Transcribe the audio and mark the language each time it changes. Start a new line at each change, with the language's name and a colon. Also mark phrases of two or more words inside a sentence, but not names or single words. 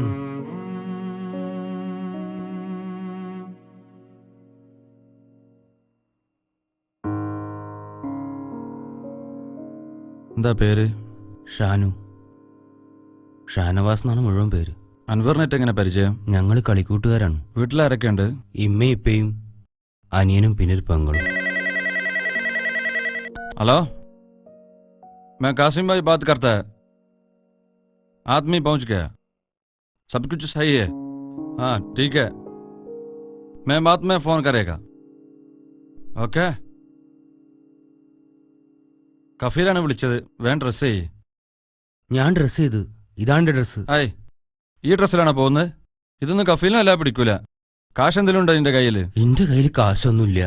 Malayalam: എന്താ പേര്? ഷാനു. ഷാനവാസ് എന്നാണ് മുഴുവൻ പേര്. അൻവറിനായിട്ട് എങ്ങനെ പരിചയം? ഞങ്ങൾ കളിക്കൂട്ടുകാരാണ്. വീട്ടിലാരൊക്കെ ഉണ്ട്? ഇമ്മയും ഇപ്പയും അനിയനും പിന്നെ ഒരു പെങ്ങളും.
Hindi: हेलो, मैं कासिम भाई बात करता है. आदमी पहुंच गया, सब कुछ सही है. हाँ ठीक है, मैं बाद में फोन करेगा.
Malayalam: ഓക്കെ. കഫീലാണ് വിളിച്ചത്. വേണ്ട ഡ്രസ് ചെയ്യ്. ഞാൻ ഡ്രസ് ചെയ്ത്. ഇതാണ് ഡ്രസ്. ആയി, ഈ ഡ്രസ്സിലാണോ പോകുന്നത്? ഇതൊന്നും കഫീലിനല്ല പിടിക്കൂല. കാശ് എന്തെങ്കിലും ഉണ്ടോ നിന്റെ കയ്യിൽ? എന്റെ കയ്യിൽ കാശൊന്നുമില്ല.